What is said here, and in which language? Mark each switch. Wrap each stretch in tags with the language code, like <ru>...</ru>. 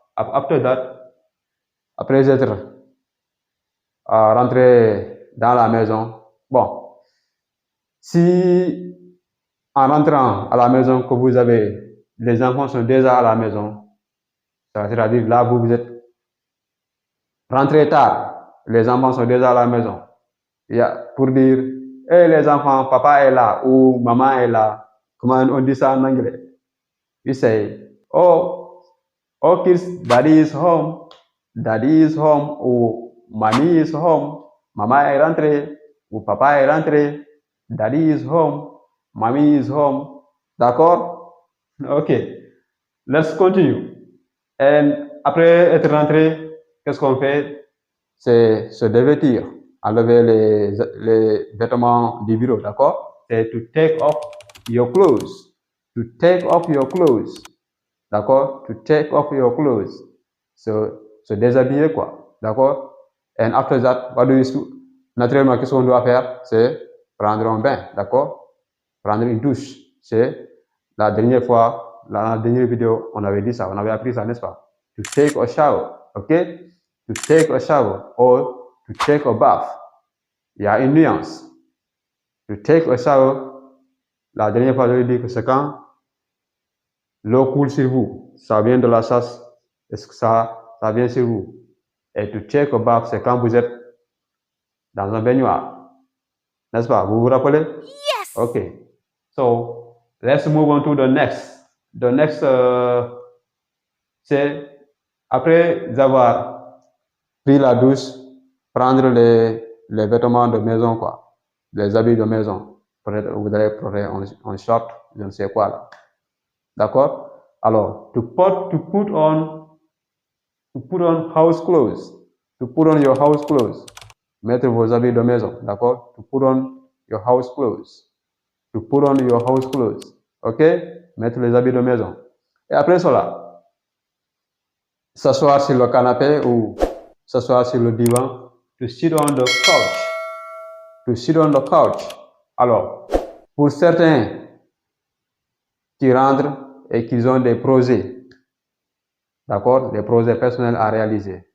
<fr>After that, après être rentré dans la maison, bon, si en rentrant à la maison que vous avez, les enfants sont déjà à la maison, c'est-à-dire là vous êtes rentré tard, les enfants sont déjà à la maison. Il y a pour dire, hey les enfants, papa est là ou maman est là. Comment on dit ça en anglais?</fr> <en>You say, oh kids, daddy is home. Daddy is home ou mommy is home.</en> <fr>Maman est rentrée ou papa est rentré.</fr> <en>Daddy is home. Mommy is home. D'accord? Ok. Let's continue.</en> <fr>Et après être rentré, qu'est-ce qu'on fait? C'est se dévêtir, enlever les vêtements du bureau, d'accord?</fr> <en>C'est to take off your clothes. To take off your clothes. D'accord? To take off your clothes.</en> <fr>Se déshabiller, quoi.</fr> <en>D'accord? And after that, what do you do?</en> <fr>Naturellement, qu'est-ce qu'on doit faire? C'est prendre un bain, d'accord? Prendre une douche. C'est la dernière fois, la dernière vidéo, on avait dit ça, on avait appris ça, n'est-ce pas?</fr> <en>To take a shower, ok? To take a shower or to take a bath.</en> <fr>Il y a une nuance.</fr> <en>To take a shower,</en> <fr>la dernière fois, je dit que c'est quand l'eau coule sur vous. Ça vient de la chasse. Est-ce que ça vient sur vous? Et</fr> <en>to take a bath,</en> <fr>c'est quand vous êtes dans un baignoire. N'est-ce pas? Vous vous rappelez?</fr> <en>Yes. Ok. So, let's move on to the next. The next,</en> <fr>c'est après avoir pris la douche, prendre les vêtements de maison, quoi. Les habits de maison. Peut-être vous allez prendre un short, je ne sais quoi là. D'accord?</fr> <en>Alors, to put on house clothes. To put on your house clothes.</en> <fr>Mettre vos habits de maison. D'accord?</fr> <en>To put on your house clothes. To put on your house clothes. Ok?</en> <fr>Mettre les habits de maison. Et après cela, s'asseoir sur le canapé ou s'asseoir sur le divan.</fr> <en>To sit on the couch. To sit on the couch.</en> <fr>Alors, pour certains qui rentrent et qui ont des projets, d'accord, des projets personnels à réaliser.</fr>